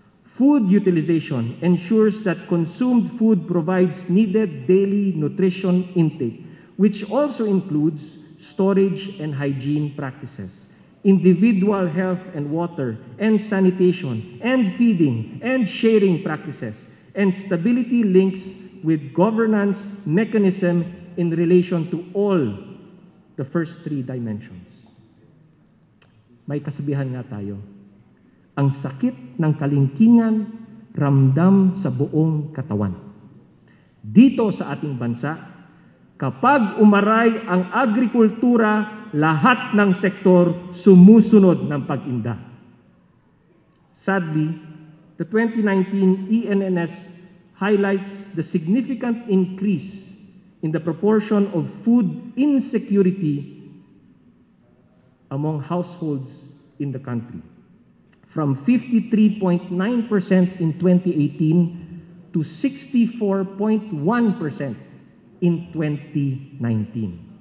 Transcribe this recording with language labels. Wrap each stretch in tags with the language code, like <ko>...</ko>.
<en>Food utilization ensures that consumed food provides needed daily nutrition intake, which also includes storage and hygiene practices, individual health and water and sanitation and feeding and sharing practices, and stability links with governance mechanism in relation to all the first 3 dimensions.</en> <tl>May kasabihan nga tayo, ang sakit ng kalingkingan ramdam sa buong katawan. Dito sa ating bansa, kapag umaray ang agrikultura, lahat ng sektor sumusunod ng pag-inda.</tl> <en>Sadly, the 2019 ENNS highlights the significant increase in the proportion of food insecurity among households in the country, from 53.9% in 2018 to 64.1% in 2019.</en>